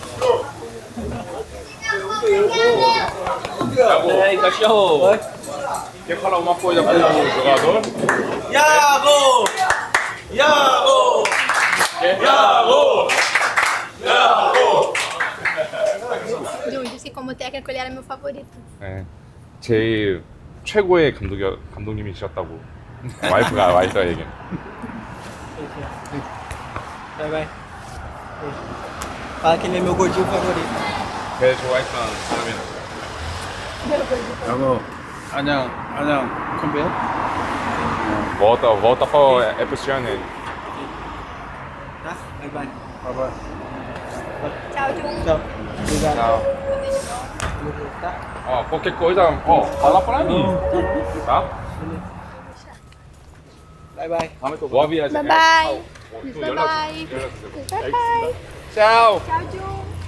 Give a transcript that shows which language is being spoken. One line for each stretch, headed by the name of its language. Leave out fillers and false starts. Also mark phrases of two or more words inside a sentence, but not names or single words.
Portuguese: Ei, cachorro! ¿Qué para uma coisa pro jogador?
Korean: 야고! 야고! 야고! 야고!
Portuguese: Jun disse que como técnico ele era meu favorito.
Korean: 네, 제일 최고의 감독님이셨다고 와이프가 얘기해.
Portuguese: Vai, vai. Fala que ele é meu gordinho favorito.
Korean: 제일 좋아했던 사람이라고. 여보, 안녕, 컴백.
Portuguese: Volta para Epicione. Tá? Vai, vai. Tchau, Jun. Tchau. Obrigado. Tchau. Tá? Qualquer coisa, fala pra mim. Tá? Vai, vai. Boa viagem.
English: Bye bye. 또 Bye bye. 연락 Bye bye.
Portuguese: Tchau. Tchau, Jun.